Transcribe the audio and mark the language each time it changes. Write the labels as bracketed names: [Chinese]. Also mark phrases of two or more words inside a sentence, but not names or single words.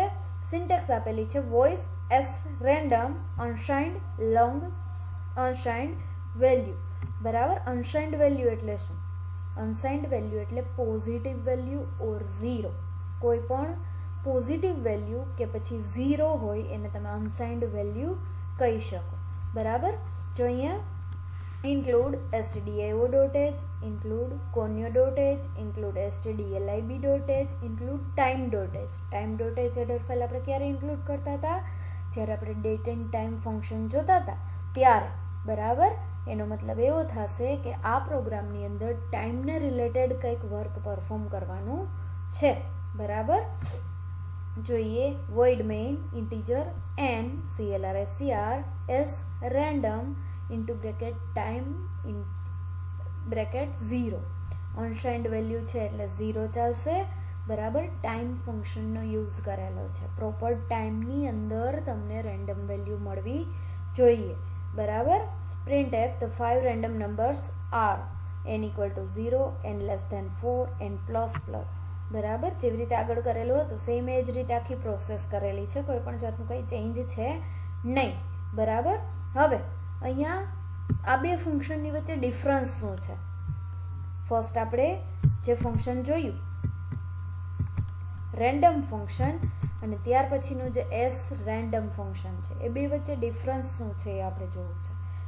[Gujarati] સિન્ટેક્સ આપેલી છે [English] void sRandom unsigned long unsigned value. [Gujarati] બરાબર, [English] unsigned value [Gujarati] એટલે શું? [English] unsigned value [Gujarati] એટલે [English] positive value or 0. [Gujarati] કોઈ પણ [English] positive value [Gujarati] કે પછી 0 હોય એને તમે [English] unsigned value [Gujarati] કહી શકો. બરાબર, જો અહીંયા [English] include stdio.h, include conio.h, include stdlib.h, include time.h. time.h header file [Gujarati] આપણે ક્યારે ઇન્ક્લુડ કરતા હતા? જ્યારે આપણે [English] date and time function [Gujarati] જોતા હતા ત્યારે. બરાબર, એનો મતલબ એવો થશે કે આ પ્રોગ્રામની અંદર ટાઈમને રિલેટેડ કંઈક [English] work perform [Gujarati] કરવાનું છે. બરાબર, જોઈએ [English] void main integer n clr sRandom into bracket time in bracket 0. unsigned value [Gujarati] છે એટલે 0 ચાલશે. બરાબર, ટાઈમ ફંક્શનનો યુઝ કરેલો છે. પ્રોપર ટાઈમની અંદર તમને [English] random value [Gujarati] મળવી જોઈએ. [English] બરાબર, printf the 5 random numbers are n equal to 0, n less than 4, n plus plus. [Gujarati] બરાબર, જેવી રીતે આગળ કરેલું હતું સેમ એ જ રીતે આખી પ્રોસેસ કરેલી છે, કોઈ પણ જાતનું કંઈ ચેન્જ છે નહીં. બરાબર, હવે અહીંયા આ બે ફંક્શનની વચ્ચે ડિફરન્સ શું છે? ફર્સ્ટ આપણે જે ફંક્શન જોયું [English] random function [Gujarati] અને ત્યાર પછીનું જે [English] sRandom function [Gujarati] છે એ બે વચ્ચે ડિફરન્સ શું છે એ આપણે જોવું છે.